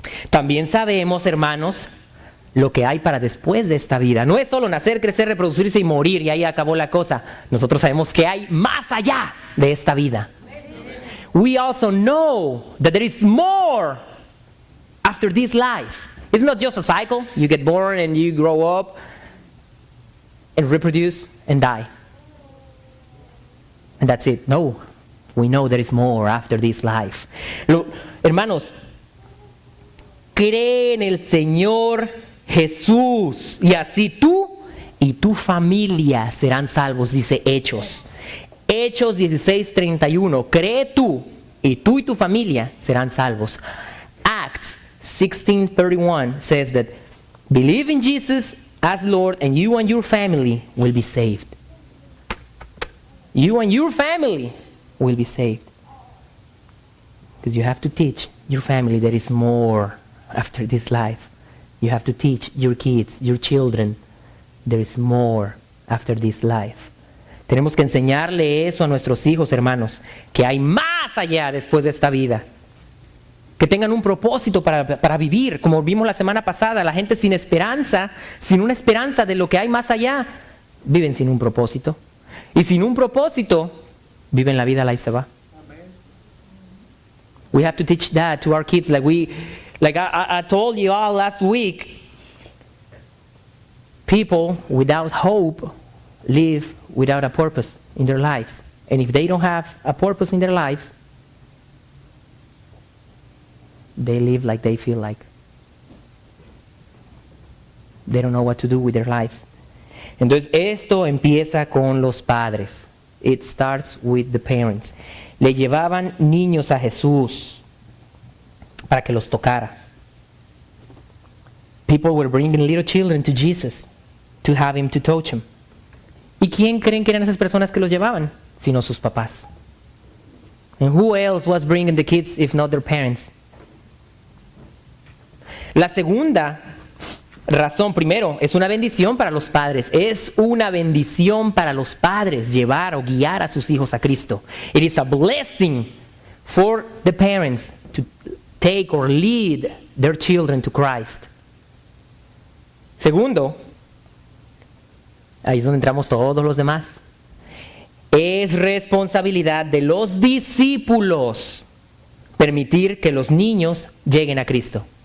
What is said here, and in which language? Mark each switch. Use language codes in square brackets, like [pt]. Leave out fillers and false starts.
[es] También sabemos, hermanos, lo que hay para después de esta vida. No es solo nacer, crecer, reproducirse y morir y ahí acabó la cosa. Nosotros sabemos que hay más allá de esta vida. [en] We also know that there is more after this life. It's not just a cycle. You get born and you grow up and reproduce and die. And that's it. No. We know there is more after this life. [es] Hermanos, cree en el Señor Jesús y así tú y tu familia serán salvos, dice Hechos. Hechos 16:31. Cree tú y tu familia serán salvos. [en] Acts 16:31 says that believe in Jesus as Lord and you and your family will be saved. You and your family will be saved. Because you have to teach your family there is more after this life. You have to teach your kids, your children, there is more after this life. [es] Tenemos que enseñarle eso a nuestros hijos, hermanos, que hay más allá después de esta vida. Que tengan un propósito para vivir, como vimos la semana pasada. La gente sin esperanza, sin una esperanza de lo que hay más allá, viven sin un propósito. Y sin un propósito, viven la vida, la y se va. [en] We have to teach that to our kids. Like I told you all last week, people without hope live without a purpose in their lives. And if they don't have a purpose in their lives, they live like they feel like. They don't know what to do with their lives. [es] Entonces, esto empieza con los padres. [en] It starts with the parents. [es] Le llevaban niños a Jesús para que los tocara. [en] People were bringing little children to Jesus to have him to touch him. [es] ¿Y quién creen que eran esas personas que los llevaban? Sino sus papás. [en] And who else was bringing the kids if not their parents? [es] La segunda razón, primero, es una bendición para los padres. Es una bendición para los padres llevar o guiar a sus hijos a Cristo. [en] It is a blessing for the parents to take or lead their children to Christ. [es] Segundo, ahí es donde entramos todos los demás. Es responsabilidad de los discípulos permitir que los niños lleguen a Cristo.